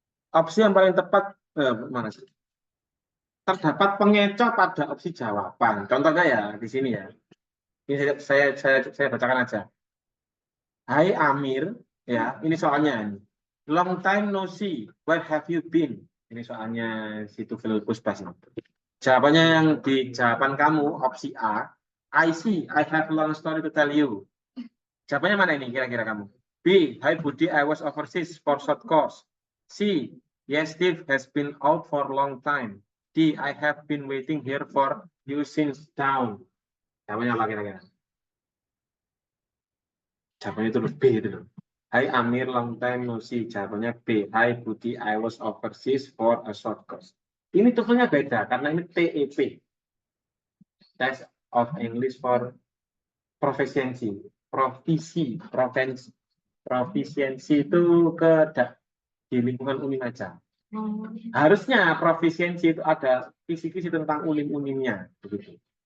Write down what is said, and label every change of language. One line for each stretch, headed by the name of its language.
Indonesian: Opsi yang paling tepat mana sih? Terdapat pengecoh pada opsi jawaban. Contohnya ya di sini ya. Ini saya bacakan aja. Hai Amir, ya ini soalnya ini.
English: Long time no see, where have you been?
Indonesian: Ini soalnya si TOEFL Pusbas. Jawabannya yang di jawaban kamu opsi A.
English: I see, I have a long story to tell you.
Indonesian: Jawabannya mana ini kira-kira kamu? B.
English: Hi Budi, I was overseas for short course. C. Yes, Steve has been out for a long time. D. I have been waiting here for you since down.
Indonesian: Jawabannya apa kira-kira? Jawabannya itu B itu loh.
English: Hai Amir, long time no see.
Indonesian: Jawabannya B.
English: Hi Budi, I was overseas for a short course.
Indonesian: Ini TOEFL-nya beda karena ini TEP.
English: Test of English for Proficiency.
Indonesian: Proficiency itu di lingkungan Unim aja. Harusnya profisiensi itu ada kisi-kisi tentang unim-unimnya begitu.